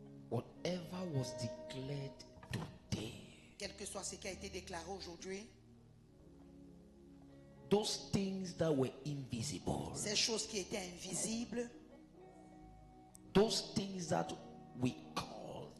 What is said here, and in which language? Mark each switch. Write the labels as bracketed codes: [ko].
[en] whatever was declared today, [fr] quel que soit ce qui a été déclaré aujourd'hui, [en] those things that were invisible, [fr] ces choses qui étaient invisibles, [en] those things that we called,